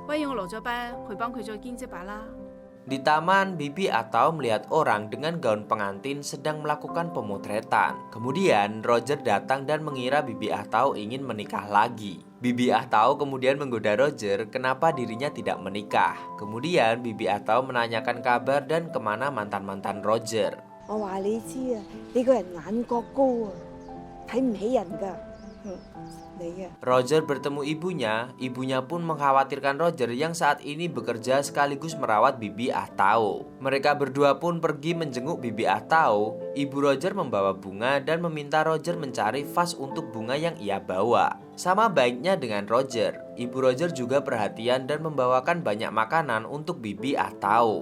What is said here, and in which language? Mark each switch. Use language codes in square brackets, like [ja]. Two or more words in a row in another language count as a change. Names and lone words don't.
[id] Di taman, Bibi Atau melihat orang dengan gaun pengantin sedang melakukan pemotretan. Kemudian, Roger datang dan mengira Bibi Atau ingin menikah lagi. Bibi Atau kemudian menggoda Roger kenapa dirinya tidak menikah. Kemudian, Bibi Atau menanyakan kabar dan kemana mantan-mantan Roger. [yue] 我話你知啊，你個人眼角高啊，睇唔起人㗎。你啊。 [id] Roger bertemu ibunya pun mengkhawatirkan Roger yang saat ini bekerja sekaligus merawat Bibi Atau. Mereka berdua pun pergi menjenguk Bibi Atau. Ibu Roger membawa bunga dan meminta Roger mencari vas untuk bunga yang ia bawa. Sama baiknya dengan Roger, Ibu Roger juga perhatian dan membawakan banyak makanan untuk Bibi Atau.